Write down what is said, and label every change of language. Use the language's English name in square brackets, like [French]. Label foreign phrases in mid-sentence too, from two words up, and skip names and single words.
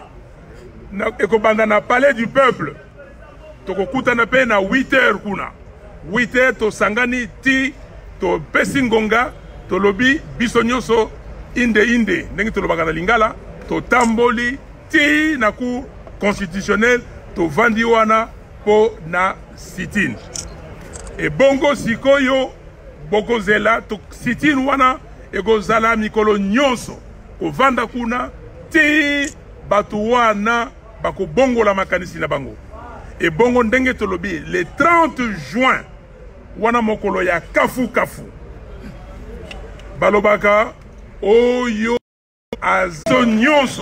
[Lingala] Eko banda na [French] palais du peuple. [Lingala] Toko kuta na pe na [French] 8 heures [Lingala] kuna. [French] 8 heures [Lingala] to sangani ti to pesingonga to lobi biso nyonso inde ndenge to lobaka na Lingala to tamboli ti na [French] cour constitutionnelle [Lingala] to vandi wana po na sit-in. E bongo sikoyo boko zela to sit-in wana ego zala mikolo nyonso ko vanda kuna ti batu wana bako bongo la makanisi na bango. Et bongo ndenge tolobi [French] le 30 juin [Lingala] wana mokolo ya kafu balobaka oyo azo nyonso